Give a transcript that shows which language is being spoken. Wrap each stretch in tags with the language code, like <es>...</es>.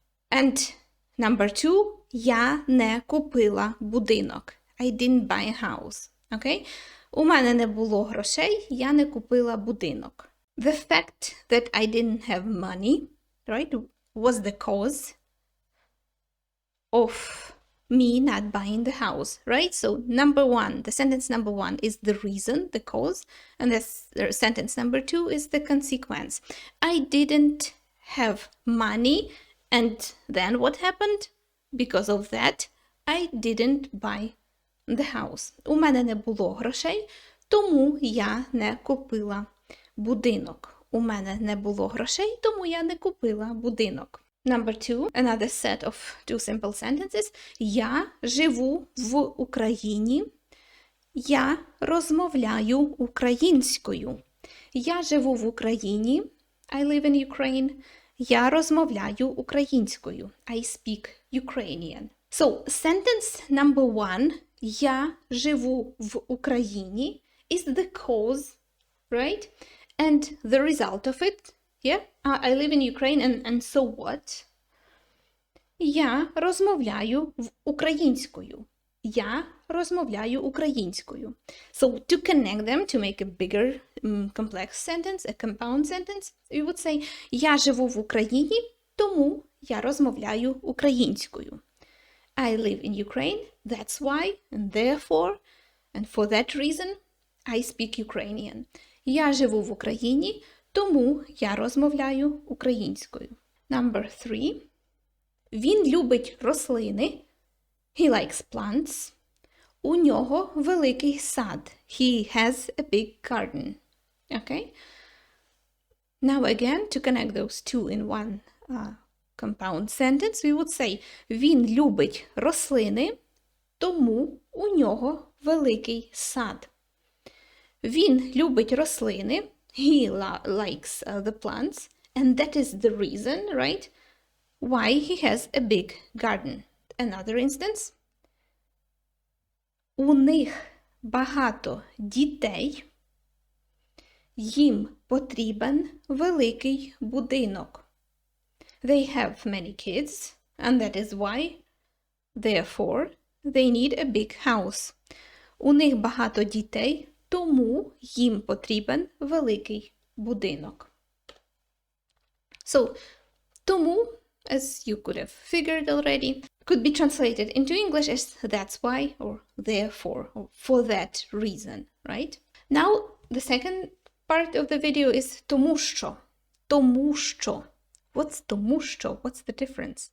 <en>And number two,</en> <uk>я не купила будинок.</uk> <en>I didn't buy a house. Okay?</en> <uk>У мене не було грошей, я не купила будинок.</uk> <en>The fact that I didn't have money, right, was the cause of me not buying the house, right? So number one, the sentence number one is the reason, the cause, and the sentence number two is the consequence. I didn't have money, and then what happened? Because of that, I didn't buy the house.</en> <uk>У мене не було грошей, тому я не купила будинок. У мене не було грошей, тому я не купила будинок.</uk> <en>Number two, another set of two simple sentences.</en> <uk>Я живу в Україні. Я розмовляю українською. Я живу в Україні.</uk> <en>I live in Ukraine.</en> <uk>я розмовляю українською.</uk> <en>I speak Ukrainian. So, sentence number 1,</en> <uk>я живу в Україні,</uk> <en>is the cause, right? And the result of it, yeah? I live in Ukraine, and so what?</en> <uk>Я розмовляю українською. Я розмовляю українською.</uk> <en>So, to connect them, to make a bigger complex sentence, a compound sentence, you would say,</en> <uk>я живу в Україні, тому я розмовляю українською.</uk> <en>I live in Ukraine, that's why, and therefore, and for that reason, I speak Ukrainian.</en> <uk>Я живу в Україні, тому я розмовляю українською.</uk> <en>Number 3.</en> <uk>Він любить рослини.</uk> <en>He likes plants.</en> <uk>У нього великий сад.</uk> <en>He has a big garden. Okay? Now again, to connect those two in one compound sentence, we would say,</en> <uk>він любить рослини, тому у нього великий сад. Він любить рослини.</uk> <en>He likes the plants. And that is the reason, right, why he has a big garden. Another instance.</en> <uk>У них багато дітей. Їм потрібен великий будинок.</uk> <en>They have many kids, and that is why, therefore, they need a big house.</en> <uk>У них багато дітей, тому їм потрібен великий будинок.</uk> <en>So, тому, as you could have figured already, could be translated into English as that's why, or therefore, or for that reason, right? Now, the second part of the video is tomusto. Tomusto. What's tomusto? What's the difference?</en>